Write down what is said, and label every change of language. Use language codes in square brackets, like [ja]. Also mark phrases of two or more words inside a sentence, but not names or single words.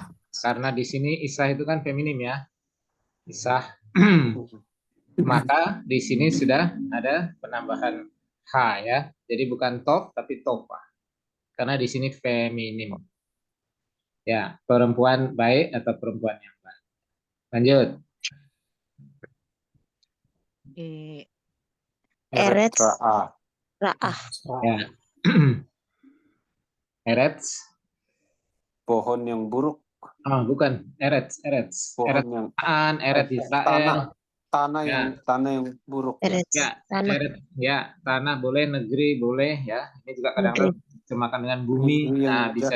[id] Karena di sini Isah itu kan feminim ya. Isah. maka di sini sudah ada penambahan H ya. Jadi bukan tof tapi tofa. Karena di sini feminim. Ya, perempuan baik atau perempuan yang baik. Lanjut. Eretz Ra'a. Ra'ah. Ya. Eretz. Pohon yang buruk. Oh, bukan. Eretz. Eretz. Pohon yang Eretz Israel. tanah Ya. tanah yang buruk. Ya. Eretz Ya, tanah. Eretz. Ya, tanah boleh, negeri boleh ya. Ini juga kadang-kadang terjemahkan dengan bumi. Negeri yang Nah, bisa